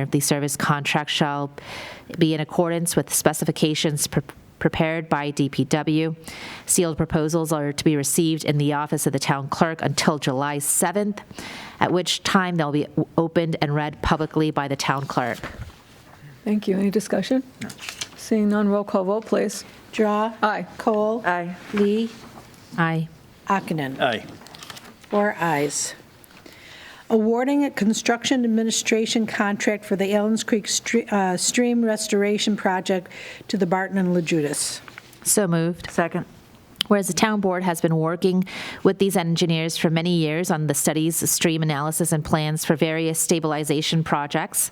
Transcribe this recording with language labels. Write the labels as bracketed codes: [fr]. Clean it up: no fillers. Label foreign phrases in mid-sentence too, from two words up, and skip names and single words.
[en] The service contract shall be in accordance with specifications prepared by DPW. Sealed proposals are to be received in the office of the Town Clerk until July 7th, at which time they'll be opened and read publicly by the Town Clerk. Thank you. Any discussion? No. Seeing none, roll call vote, please. Drawe. Aye. Kohl. Aye. Lee. Aye. Ockenden. Aye. 4 ayes. Awarding a construction administration contract for the Allens Creek Stream Restoration Project to the Barton and LaJudas. So moved. Second. Whereas the town board has been working with these engineers for many years on the studies, stream analysis, and plans for various stabilization projects.